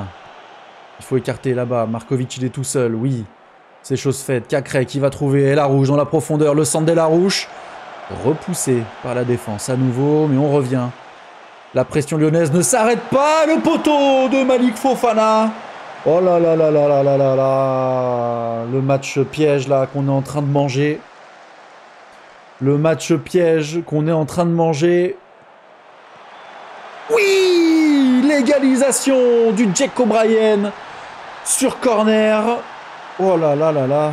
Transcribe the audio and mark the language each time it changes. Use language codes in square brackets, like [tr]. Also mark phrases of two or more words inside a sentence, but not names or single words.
[fr] Il faut écarter là-bas. Markovic, il est tout seul, oui. C'est chose faite. Cacré qui va trouver Elarouche dans la profondeur. Le centre d'Elarouche. Repoussé par la défense à nouveau, mais on revient. La pression lyonnaise ne s'arrête pas. Le poteau de Malik Fofana. Oh là là là là là là là là. Le match piège là qu'on est en train de manger. Le match piège qu'on est en train de manger. Oui, l'égalisation du Jack O'Brien sur corner. Oh là là là là.